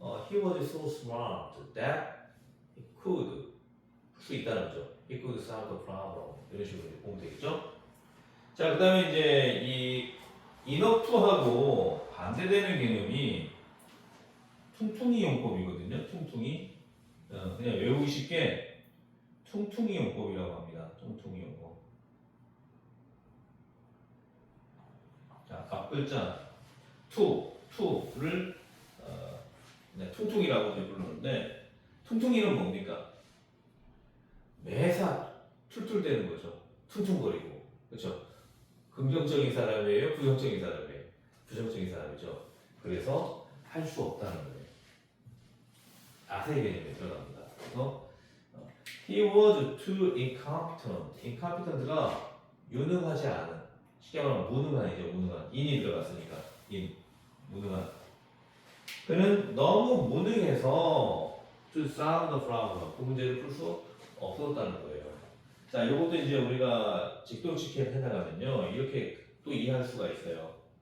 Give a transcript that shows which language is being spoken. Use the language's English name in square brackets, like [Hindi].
[English] He was so smart that he could [Korean] 풀 수 있다는 거죠. [English] He could solve the problem. [Korean] 이런 식으로 보면 되겠죠. 자, 그 다음에 이제 이 enough하고 반대되는 개념이 퉁퉁이 용법이거든요. 퉁퉁이. 그냥 외우기 쉽게 퉁퉁이 용법이라고 합니다. 퉁퉁이 용법. 자, 앞 글자 투를 그냥 퉁퉁이라고 이제 부르는데 퉁퉁이는 뭡니까? 매사 툴툴대는 거죠. 퉁퉁거리고. 그렇죠? 긍정적인 사람이에요? 부정적인 사람이에요? 부정적인 사람이죠. 그래서 할 수 없다는 거예요. 아세의 개념에 들어갑니다. 그래서 [English] he was too incompetent. [Korean] incompetent가 유능하지 않은, 쉽게 말하면 무능한이죠. 무능한. in이 들어갔으니까 무능한. 그는 너무 무능해서 [English] to solve the problem. [Korean] 그 문제를 풀 수 없었다는 거예요. 자, 이것도 이제 우리가 직동직해 해나가면요 이렇게 또 이해할 수가 있어요.